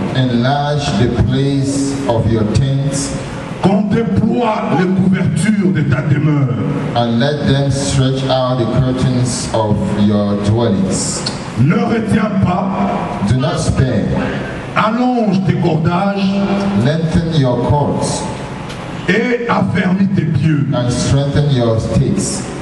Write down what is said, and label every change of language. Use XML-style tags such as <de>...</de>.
<en>Enlarge the place of your tents.</en> <fr>Qu'on déploie les couvertures de ta demeure.</fr> <en>And let them stretch out the curtains of your dwellings.</en> <fr>Ne retiens pas.</fr> <en>Do not spare.</en> <fr>Allonge tes cordages.</fr> <en>Lengthen your cords.</en> <fr>Et affermis tes pieux.</fr> <en>And strengthen your stakes.</en>